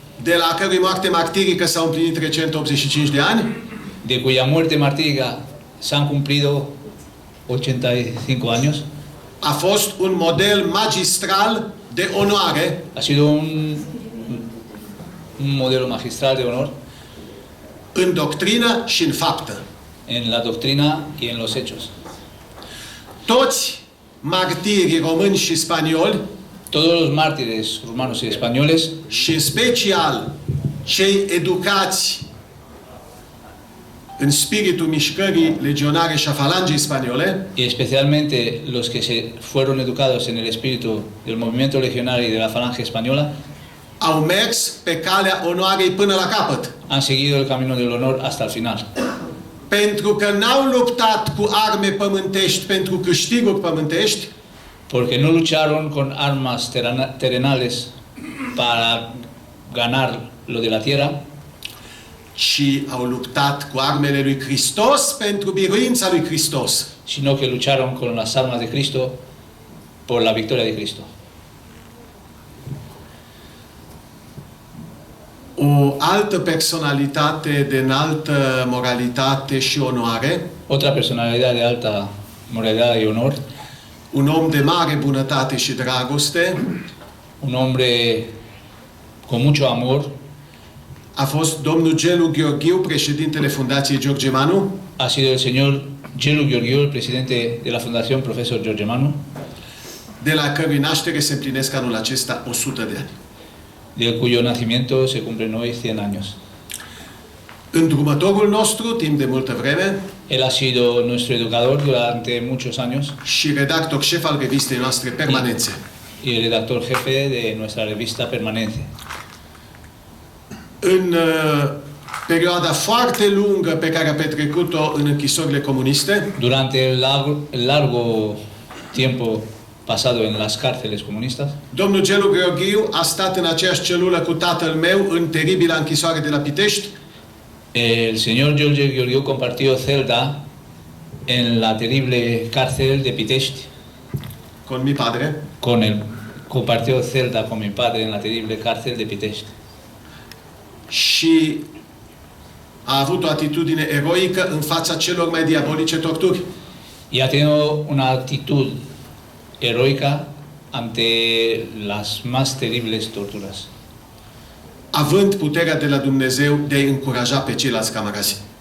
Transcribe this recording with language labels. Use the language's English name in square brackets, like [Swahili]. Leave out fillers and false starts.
[Romanian] de la cărui moarte martirică s-au împlinit recent 85 de ani, [Spanish] de cuya muerte martírica se han cumplido 85 años, [Romanian] a fost un model magistral de onoare [Spanish] ha sido un modelo magistral de honor [Romanian] în doctrină și în faptă. [Spanish] en la doctrina y en los hechos. [Romanian] Toți martirii români și spanioli, [Spanish] Todos los mártires rumanos y españoles, [Romanian] și în special cei educați în spiritul mișcării legionare și a falangei spaniole, [Spanish] y especialmente los que se fueron educados en el espíritu del movimiento legionario y de la falange española, [Romanian] au mers pe calea onoarei până la capăt. [Spanish] han seguido el camino del honor hasta el final. [Romanian] Pentru că n-au luptat cu arme pământești pentru câștiguri pământești, [Spanish] Porque no lucharon con armas terrenales para ganar lo de la tierra, [Romanian] ci au luptat cu armele lui Hristos pentru biruința lui Hristos. [Spanish] sino que lucharon con las armas de Cristo por la victoria de Cristo. [Romanian] O altă personalitate de înaltă moralitate și onoare, [Spanish] Otra personalidad de alta moralidad y honor, [Romanian] un om de mare bunătate și dragoste, [Spanish] un hombre con mucho amor, [Romanian] a fost domnul Gelu Gheorghiu, președintele Fundației George Manu, [Spanish] ha sido el señor Gelu Gheorghiu, el presidente de la Fundación Profesor George Manu, [Romanian] de la cărui naștere se împlinesc anul acesta 100 de ani. [Spanish] de cuyo nacimiento se cumplen hoy 100 años. [Romanian] Îndrumătorul nostru, timp de multă vreme, [Spanish] Él ha sido nuestro educador durante muchos años [Romanian] și redactor șef al revistei noastre Permanențe. [Spanish] y el redactor jefe de nuestra revista Permanente. [Romanian] În perioada foarte lungă pe care a petrecut-o în închisorile comuniste, [Spanish] Durante el largo tiempo pasado en las cárceles comunistas, [Romanian] domnul Gelu Gheorghiu a stat în aceeași celulă cu tatăl meu în teribila închisoare de la Pitești, [Spanish] el señor George Gheorghiu compartió celda en la terrible cárcel de Pitești, con mi padre, compartió celda con mi padre en la terrible cárcel de Pitești. [Romanian] și a avut o atitudine eroică în fața celor mai diabolice torturi. [Spanish] Y ha tenido una actitud heroica ante las más terribles torturas, [Romanian] Având puterea de la Dumnezeu de a încuraja pe ceilalți camarazi.